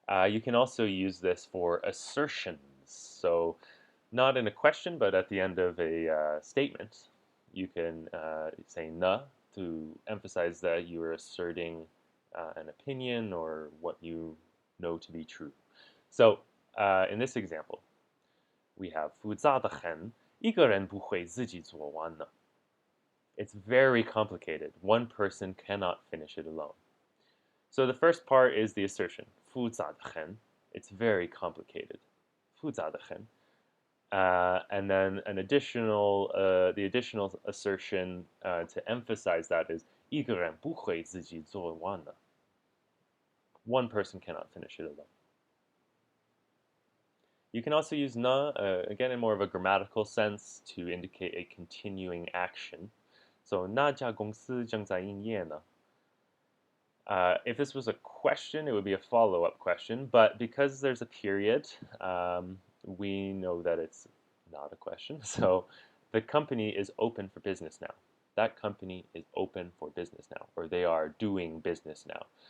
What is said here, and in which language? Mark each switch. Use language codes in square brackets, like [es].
[en] You can also use this for assertions. So not in a question, but at the end of a statement, you can say ne to emphasize that you are asserting an opinion or what you know to be true. So in this example, we have [zh] 复杂的很,一个人不会自己做完的. [en] It's very complicated. One person cannot finish it alone. So the first part is the assertion. [zh] 复杂的很. [en] It's very complicated. 复杂的很. And then the additional assertion to emphasize that is [zh] 一个人不会自己做完的. [en] One person cannot finish it alone. You can also use na, again in more of a grammatical sense, to indicate a continuing action. [zh] So 那家公司正在营业呢. [en] If this was a question, it would be a follow-up question, but because there's a period, we know that it's not a question. So the company is open for business now. That company is open for business now, or they are doing business now.